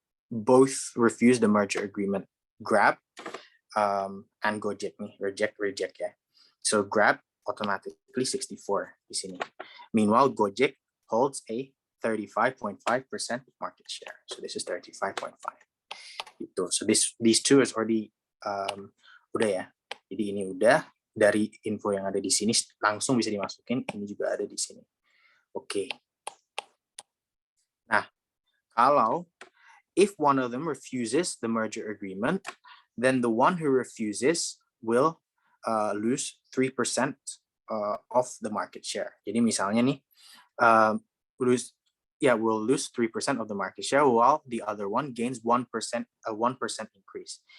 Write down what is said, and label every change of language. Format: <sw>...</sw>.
<en>Both refuse the merger agreement. Grab and Gojek nih, reject ya. So Grab automatically 64</en> <id>di sini.</id> <en>Meanwhile, Gojek holds a 35.5% market share. So this is 35.5. Gitu. So these two is already</en> <id>udah ya. Jadi ini udah, dari info yang ada di sini langsung bisa dimasukin, ini juga ada di sini. Oke.</id> <en>Nah, if one of them refuses the merger agreement, then the one who refuses will lose 3% of the market share.</en> <id>Jadi misalnya nih,</id> <en>will lose 3% of the market share, while the other one gains 1% increase.</en>